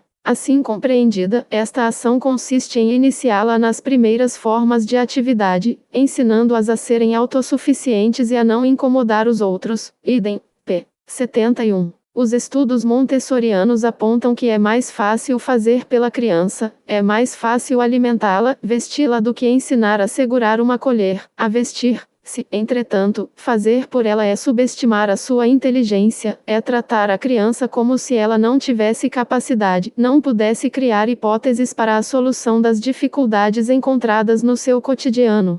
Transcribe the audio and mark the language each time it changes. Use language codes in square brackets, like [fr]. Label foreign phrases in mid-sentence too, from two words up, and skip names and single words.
[pt] Assim compreendida, esta ação consiste em iniciá-la nas primeiras formas de atividade, ensinando-as a serem autossuficientes e a não incomodar os outros. Idem, p. 71. Os estudos montessorianos apontam que é mais fácil fazer pela criança, é mais fácil alimentá-la, vesti-la do que ensinar a segurar uma colher, a vestir. Se, entretanto, fazer por ela é subestimar a sua inteligência, é tratar a criança como se ela não tivesse capacidade, não pudesse criar hipóteses para a solução das dificuldades encontradas no seu cotidiano.